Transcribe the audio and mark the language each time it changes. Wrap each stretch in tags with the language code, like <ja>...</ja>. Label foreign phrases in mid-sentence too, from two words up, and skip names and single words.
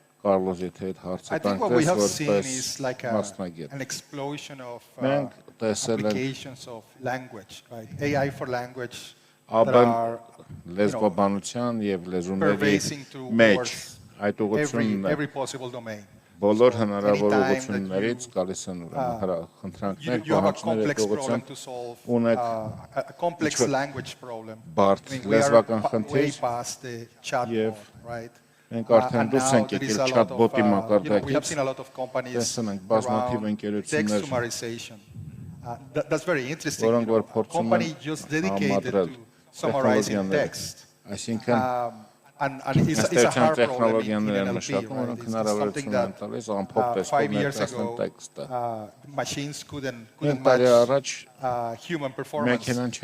<en>I think what we have seen is like an explosion of applications of language, right? AI for language that are pervasive towards every possible domain.</en> <hy>Բոլոր հնարավորություններից գալիս են խնդրանքներ,</hy> <en>complex problem to solve, a complex language problem.</en> <hy>Բարդ լեզվական խնդիր եւ մենք արդեն դուրս ենք եկել chat-bot-ի մակարդակից, տեսնում ենք բազմաթիվ ընկերություններ,</hy> <en>that's very interesting. Company just dedicated to summarizing text.</en> <hy>Այսինքն</hy> <en>And it's a hard problem in NLP, right? It's something that 5 years ago, machines couldn't match human performance.</en>